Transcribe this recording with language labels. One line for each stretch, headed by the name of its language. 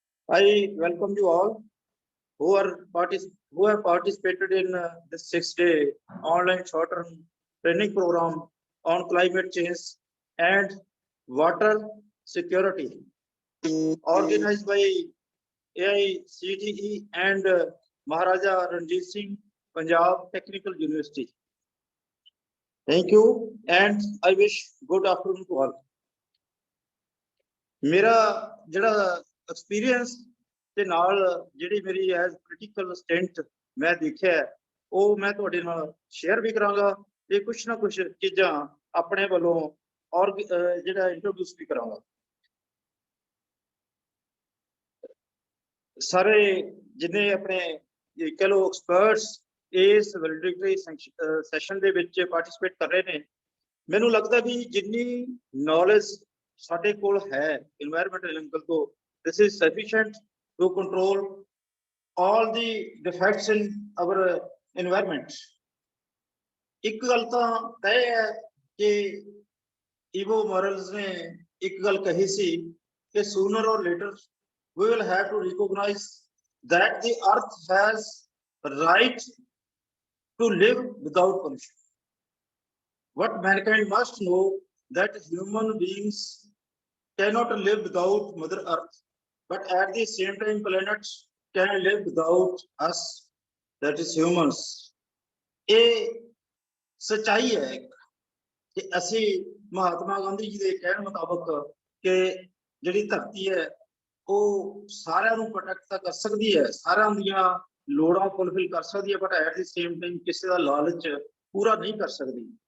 English: I welcome you all who have participated in this 6-day online short-term training program on climate change and water security, organized by AICTE and Maharaja Ranjit Singh Punjab Technical University. Thank you and I wish good afternoon to all.
Punjabi: मेरा ਜਿਹੜਾ experience ਤੇ ਨਾਲ ਜਿਹੜੀ ਮੇਰੀ as critical stint ਮੈਂ ਦੇਖਿਆ ਉਹ ਮੈਂ ਤੁਹਾਡੇ ਨਾਲ share ਵੀ ਕਰਾਂਗਾ ਤੇ ਕੁਝ ਨਾ ਕੁਝ ਚੀਜ਼ਾਂ ਆਪਣੇ ਵੱਲੋਂ ਔਰ ਜਿਹੜਾ introduce ਵੀ ਕਰਾਂਗਾ। ਸਾਰੇ ਜਿੰਨੇ ਆਪਣੇ ਕਹ ਲੋ ਐਕਸਪਰਟਸ ਇਸ ਵੈਲਿਡਿਟੀ ਸੈਸ਼ਨ ਦੇ ਵਿੱਚ ਪਾਰਟਿਸਿਪੇਟ ਕਰ ਰਹੇ ਨੇ ਮੈਨੂੰ ਲੱਗਦਾ ਵੀ ਜਿੰਨੀ ਨੌਲੇਜ ਸਾਡੇ ਕੋਲ ਹੈ এনवायरमेंटल ਐਂਗਲ ਤੋਂ
English: this is sufficient to control all the defects in our environment।
Punjabi: ਇੱਕ ਗੱਲ ਤਾਂ ਤੈਅ ਹੈ ਕਿ ਇਵੋ ਮੋਰਲਸ ਨੇ ਇੱਕ ਗੱਲ ਕਹੀ ਸੀ ਕਿ
English: sooner or later we will have to recognize that the earth has right to live without pollution. What mankind must know that human beings cannot live without Mother Earth, but at the same time planets can live without us, that is humans.
Hindi: A सच्चाई है कि
Punjabi: ਅਸੀਂ ਮਹਾਤਮਾ ਗਾਂਧੀ ਜੀ ਦੇ ਕਹਿਣ ਮੁਤਾਬਕ ਕਿ ਜਿਹੜੀ ਧਰਤੀ ਹੈ ਉਹ ਸਾਰਿਆਂ ਨੂੰ ਪ੍ਰੋਟੈਕਟ ਤਾਂ ਕਰ ਸਕਦੀ ਹੈ, ਸਾਰਿਆਂ ਦੀਆਂ ਲੋੜਾਂ ਫੁੱਲਫਿਲ ਕਰ ਸਕਦੀ ਹੈ,
English: but at the same time
Punjabi: ਕਿਸੇ ਦਾ ਲਾਲਚ ਪੂਰਾ ਨਹੀਂ ਕਰ ਸਕਦੀ।